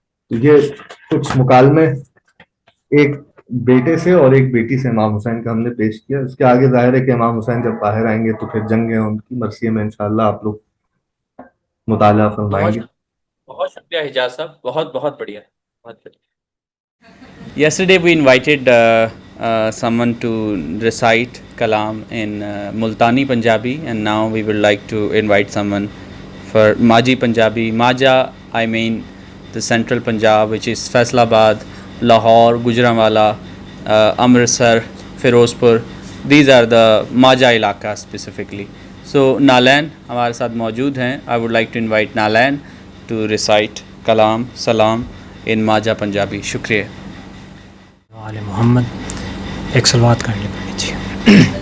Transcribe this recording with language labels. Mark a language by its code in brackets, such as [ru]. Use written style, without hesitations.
[ur] یہ کچھ مکالمے ایک بیٹے سے اور ایک بیٹی سے امام حسین کا ہم نے پیش کیا. اس کے آگے ظاہر ہے کہ امام حسین جب باہر آئیں گے تو پھر جنگ ہے ان کی, مرثیے میں انشاءاللہ آپ لوگ مطالعہ فرمائیں گے. بہت شکریہ حجاز صاحب, بہت بہت بڑھیا, بہت بڑھیا. [en] Yesterday we invited someone to recite Kalam in Multani Punjabi, and now we would like to invite someone for Majhi Punjabi. Majha, I mean the central Punjab, which is Faisalabad, Lahore, Gujranwala, Amritsar, Firozpur. These are the Majha ilaka specifically. [ur] So Nalan ہمارے ساتھ موجود ہیں. [en] I would like to invite Nalan to recite Kalam Salam in Majha Punjabi. [ur] شکریہ. آل محمد ایک صلوات کرنے پڑنی چاہیے.